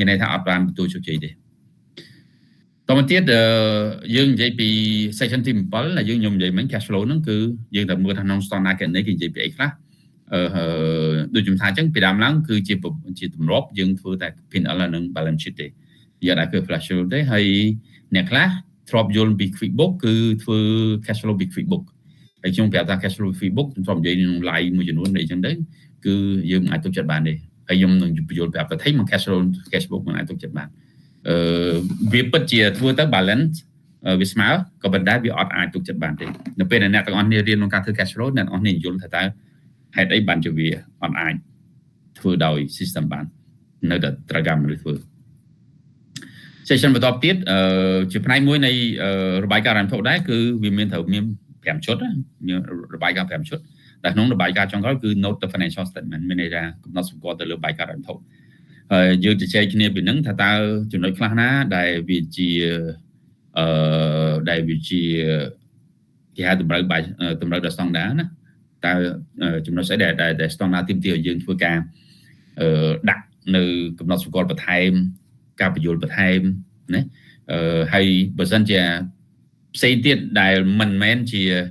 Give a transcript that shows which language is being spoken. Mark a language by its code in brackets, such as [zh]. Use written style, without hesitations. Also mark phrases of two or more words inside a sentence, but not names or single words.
[km] ន័យថាអត់បានទទួលជោគជ័យទេតមកទៀតយើងនិយាយពី section ទី7ដែលខ្ញុំនិយាយមិញ [en] cash flow [km] ហ្នឹងគឺយើងតែមើលថាក្នុង standard គណនេយ្យគេនិយាយពីអីខ្លះដូចខ្ញុំថាអញ្ចឹងពីដើមឡើងគឺជាទម្លាប់យើងធ្វើតែ P&L និង [en] balance sheet [km] ទេយើងអាចធ្វើ [en] flash flow [km] ទេហើយអ្នកខ្លះធ្លាប់យល់ពី QuickBook គឺធ្វើ [en] cash flow [km] ពី QuickBook ហើយខ្ញុំប្រាប់ថា [en] cash flow QuickBook [km] ខ្ញុំធ្លាប់និយាយក្នុង live មួយចំនួនអីចឹងទៅគឺយើងអាចទុកចិត្តបានទេ ហើយខ្ញុំនឹងបញ្យល់ប្រាប់ថាមក [en] cash flow sketchbook [km] មិនអាចទុកចិត្តបានវាពិតជាធ្វើទៅ balance វាស្មើក៏ប៉ុន្តែវាអត់អាចទុក ចិត្តបានទេនៅពេលដែលអ្នកទាំងអស់គ្នារៀនក្នុងការធ្វើ [en] cash flow [km] អ្នកទាំងអស់គ្នាយល់ថាតើហេតុអីបានជាវាអត់អាចធ្វើដោយ system បាននៅតែត្រូវការមនុស្សធ្វើ session បន្តទៀតជាផ្នែកមួយនៃរបាយការណ៍រ៉ាំធុដែរគឺវាមានត្រូវមាន5ឈុតរបាយការណ៍5ឈុតតែក្នុងរបាយការណ៍ចុងក្រោយគឺ [en] note the financial statement [km] មានន័យថាកំណត់សម្គាល់ទៅលើរបាយការណ៍រ៉ាំធុហើយយើងជជែកគ្នាពីហ្នឹងថាតើចំណុចខ្លះណាដែលវាជា គេហៅតម្រូវដល់ស្តង់ដារណាតើចំណុចស្អីដែលស្តង់ដារទីមទីឲ្យយើងធ្វើការដាក់នៅកំណត់សម្គាល់បន្ថែមការបញ្យល់បន្ថែមណាហើយបើសិនជាផ្សេងទៀតដែលមិនមែនជា